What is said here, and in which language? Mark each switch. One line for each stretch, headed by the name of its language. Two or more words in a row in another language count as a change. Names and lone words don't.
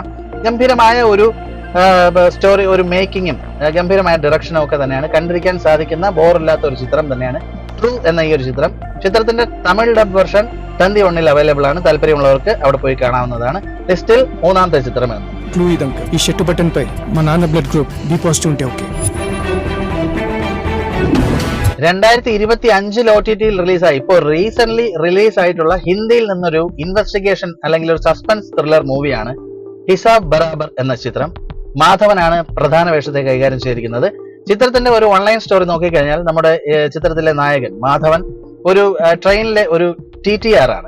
Malayalam: ഗംഭീരമായ ഒരു സ്റ്റോറി, ഒരു മേക്കിങ്ങും ഗംഭീരമായ ഡയറക്ഷനും ഒക്കെ തന്നെയാണ്. കണ്ടിരിക്കാൻ സാധിക്കുന്ന ബോറില്ലാത്ത ഒരു ചിത്രം തന്നെയാണ് ട്രൂ എന്ന ഈ ഒരു ചിത്രം. ചിത്രത്തിന്റെ തമിഴ്
English: dub version
Malayalam: തന്തി ഒന്നിൽ അവൈലബിൾ ആണ്. താല്പര്യമുള്ളവർക്ക് അവിടെ പോയി കാണാവുന്നതാണ്. ലിസ്റ്റിൽ 3ാമത്തെ ചിത്രമേను.
Telugu: క్లూ ఇదంక ఈ
English: shirt button
Telugu: పై మా నాన్న
English: blood group B positive
Telugu: ఉంటే ఓకే.
Malayalam: 2025 OTT റിലീസായി ഇപ്പോൾ
English: recent release
Malayalam: ആയിട്ടുള്ള ഹിന്ദിയിൽ നിന്നൊരു ഇൻവെസ്റ്റിഗേഷൻ അല്ലെങ്കിൽ ഒരു
English: suspense thriller movie-ān
Malayalam: ഹിസാബ് ബറാബർ എന്ന ചിത്രം. മാധവനാണ് പ്രധാന വേഷത്തെ കൈകാര്യം ചെയ്തിരിക്കുന്നത്. ചിത്രത്തിന്റെ ഒരു
English: online story
Malayalam: നോക്കിക്കഴിഞ്ഞാൽ നമ്മുടെ ചിത്രത്തിലെ നായകൻ മാധവൻ ഒരു ട്രെയിനിലെ ഒരു TTR ആണ്.